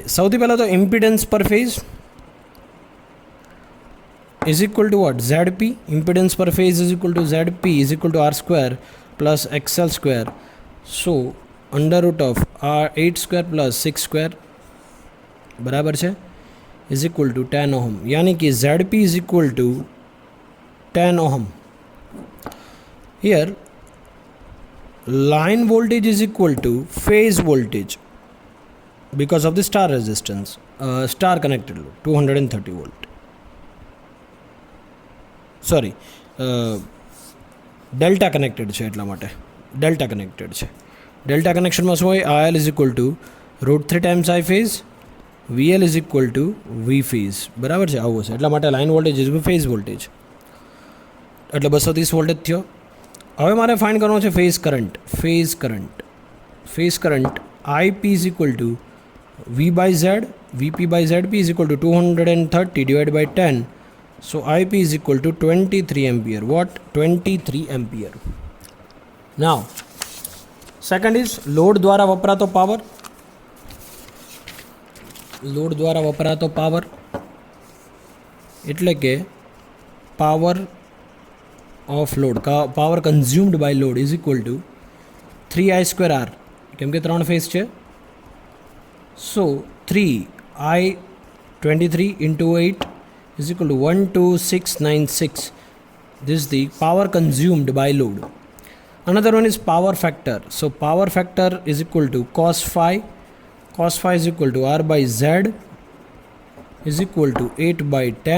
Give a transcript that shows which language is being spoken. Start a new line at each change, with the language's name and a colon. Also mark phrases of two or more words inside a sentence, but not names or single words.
Gujarati: સૌથી પહેલાં તો
English: impedance per phase is equal to what? ZP. impedance per phase is equal to ZP is equal to R² plus XL². so under root of R8² plus 6²
Gujarati: બરાબર છે
English: is equal to 10 ohm.
Hindi: यानी कि
English: ZP is equal to 10 ohm. Here line voltage is equal to phase voltage because of the star resistance, star connected load 230 volt. Sorry, delta connected
Gujarati: છે એટલા માટે
English: delta connected છે. delta connection
Gujarati: માં શું હોય?
English: IL is equal to root 3 times I phase, VL is equal to V phase.
Gujarati: બરાબર છે, આવું છે. એટલા માટે
English: line voltage is phase voltage,
Gujarati: એટલે 230 વોલ્ટેજ થયો. હવે મારે ફાઇન્ડ કરવાનો છે
English: phase current. phase current IP is equal to V by Z, VP by ZP is equal to 230 divided by 10. So IP is equal to 23 ampere. What? 23 ampere. Now second is
Gujarati: લોડ દ્વારા વપરાતો પાવર. લોડ દ્વારા વપરાતો પાવર એટલે કે
English: power of load, power consumed by load is equal to 3I²R.
Gujarati: કેમ કે 3 ફેઝ છે.
English: સો 3I23 into 8 is equal to 12696. This is the power consumed by load. Another one is power factor. So power factor is equal to cos phi. Cos phi is equal to R by Z is equal to 8 by 10.